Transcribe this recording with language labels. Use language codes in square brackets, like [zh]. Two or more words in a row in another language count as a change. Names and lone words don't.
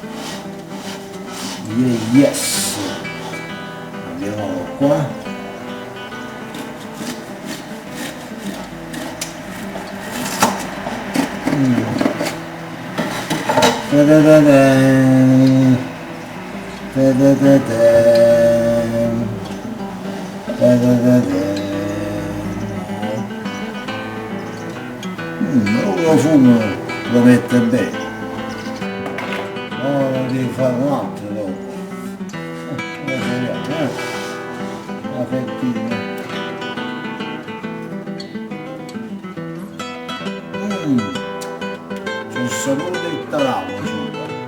[en] Yeah, yes. [it] Andiamo qua. Ta-da-da-da. Ta-da-da-da. Ta-da-da-da. Lo fumo lo mette bene. Ora devi fare un altro dopo. La fettina. C'è il sapore del tarallo sopra.